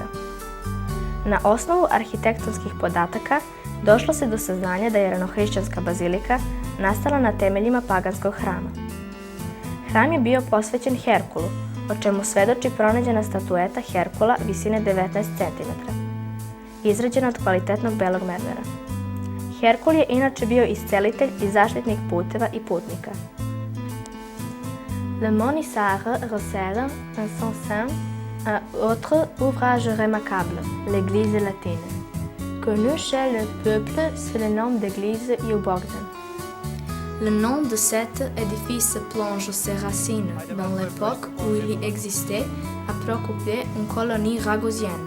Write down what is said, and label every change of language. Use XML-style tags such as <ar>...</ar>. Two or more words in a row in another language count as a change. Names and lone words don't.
<sr>Na osnovu arhitektonskih podataka došlo se do saznanja da je ranohrišćanska bazilika nastala na temeljima paganskog hrama. Hram je bio posvećen Herkulu, o čemu svedoči pronađena statueta Herkula visine 19 cm, izrađena od kvalitetnog belog mermera. Herkul je inače bio iscelitelj i zaštitnik puteva i putnika.</sr> <fr>Le Mont Issar recèle en son sein un autre ouvrage remarquable, l'église latine, connue chez le peuple sous le nom d'église Jubogdan. Le nom de cet édifice plonge ses racines dans l'époque où il existait à Procopiae une colonie ragosienne.</fr>